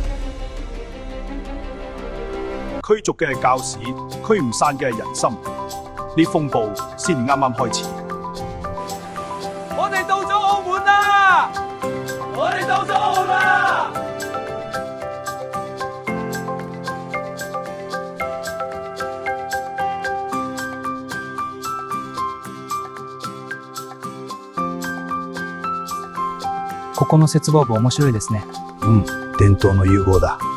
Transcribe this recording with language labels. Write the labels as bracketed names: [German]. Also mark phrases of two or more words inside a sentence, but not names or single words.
[Cantonese] 驅逐嘅係教士，驅唔散嘅係人心。呢風暴先啱啱開始。我哋到咗澳門啦！我哋到咗澳門啦！ [Japanese] ここの接合部面白いですね。伝統の融合だ。